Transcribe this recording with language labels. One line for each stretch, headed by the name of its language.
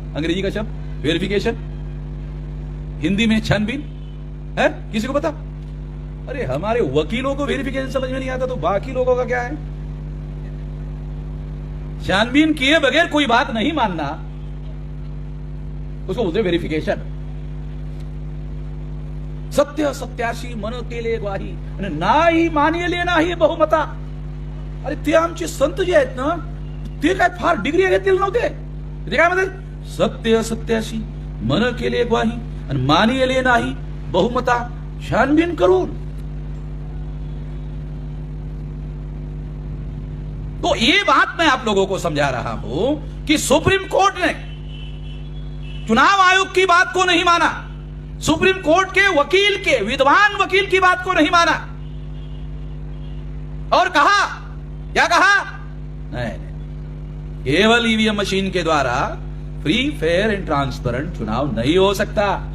Hindi: अंग्रेजी का शब्द वेरिफिकेशन, हिंदी में छानबीन है, किसी को पता? अरे हमारे वकीलों को वेरिफिकेशन समझ में नहीं आता तो बाकी लोगों का क्या है? छानबीन किए बगैर कोई बात नहीं मानना, उसको बोलते वेरिफिकेशन।
Marathi: सत्य सत्याशी मन केले ग्वाही नाही मानिले नाही बहुमता. अरे ते आमचे संत जे आहेत ना ते काय फार डिग्री घेतलेले नव्हते. ते काय म्हणतात सत्य सत्याशी मन केले ग्वाही आणि मानिले नाही बहुमता छानबीन करून.
Hindi: तो ये बात मैं आप लोगों को समझा रहा हूं कि सुप्रीम कोर्ट ने चुनाव आयोग की बात को नहीं माना, सुप्रीम कोर्ट के वकील के विद्वान वकील की बात को नहीं माना और कहा क्या कहा, नहीं केवल ईवीएम मशीन के द्वारा फ्री फेयर एंड ट्रांसपेरेंट चुनाव नहीं हो सकता.